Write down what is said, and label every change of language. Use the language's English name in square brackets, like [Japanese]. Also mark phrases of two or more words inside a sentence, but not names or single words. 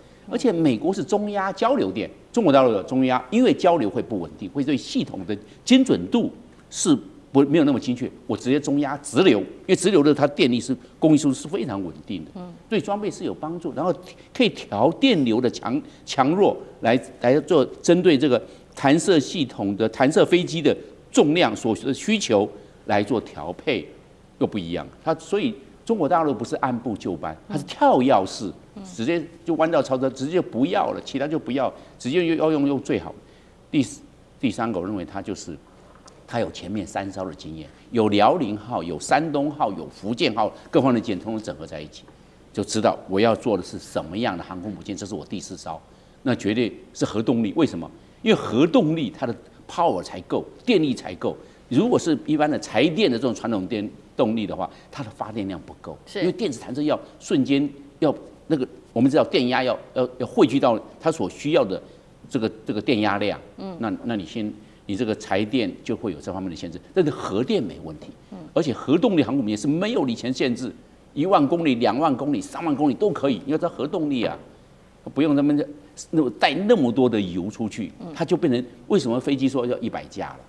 [Chinese] 而且美國是中压交流電，中國大陸有中压，因為交流會不穩定，会对系統的精準度是没有那麼精確。我直接中压直流，因為直流的它電力是供應速度是非常穩定的，對裝備是有幫助。然後可以調電流的強弱來做針對這個彈射系統的彈射飛機的重量所需的需求來做調配，又不一樣。它所以中國大陸不是按部就班，它是跳躍式。直接就彎道超車，直接就不要了，其他就不要，直接要用最好的。第三个，我認為它就是它有前面3艘的經驗，有遼寧號、有山東號、有福建號，各方的艦通通整合在一起，就知道我要做的是什麼樣的航空母艦。這是我第4艘，那絕對是核動力。為什麼？因為核動力它的 power 才夠，電力才夠。如果是一般的柴電的這種傳統動力的話，它的發電量不夠，因為電子彈射要瞬間要。那個我們知道電壓要匯聚到它所需要的這個電壓量，那你這個柴電就會有這方面的限制，但是核電沒問題，而且核動力航空母艦是沒有里程限制，1萬公里、2萬公里、3萬公里都可以，因為它核動力啊，不用他們帶那麼多的油出去，它就變成為什麼飛機說要100架了？